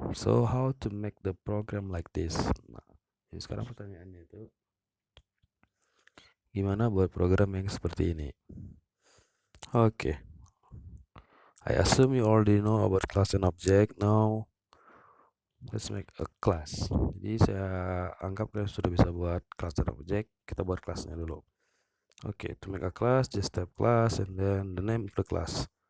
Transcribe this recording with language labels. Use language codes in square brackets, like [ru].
[en] So how to make the program like this? [id] Nah, jadi sekarang pertanyaannya itu gimana buat program yang seperti ini? Oke. [en] I assume you already know about class and object. Now let's make a class. [id] Jadi saya anggap kalian sudah bisa buat class dan object. Kita buat kelasnya dulu. [en] Okay, to make a class, just type class and then the name of the class.